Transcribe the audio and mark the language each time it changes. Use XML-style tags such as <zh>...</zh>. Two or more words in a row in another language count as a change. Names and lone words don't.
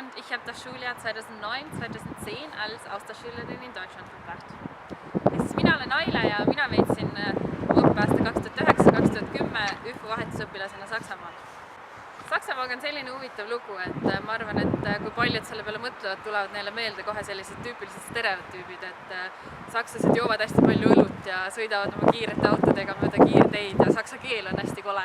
<de>Ich habe das Schuljahr 2009-2010 als Austauschschülerin in Deutschland verbracht.</de> <et>Mina olen Aile ja mina veetsin õppeaasta 2009-2010 ÜFO vahetusõpilasena Saksamaal. Saksamaaga on selline huvitav lugu, et ma arvan, et kui paljud selle peale mõtlevad, tulevad neile meelde kohe sellised tüüpilised stereotüübid, et sakslased joovad hästi palju õlut ja sõidavad oma kiirete autodega mööda kiirteid ja saksa keel on hästi kole.</et>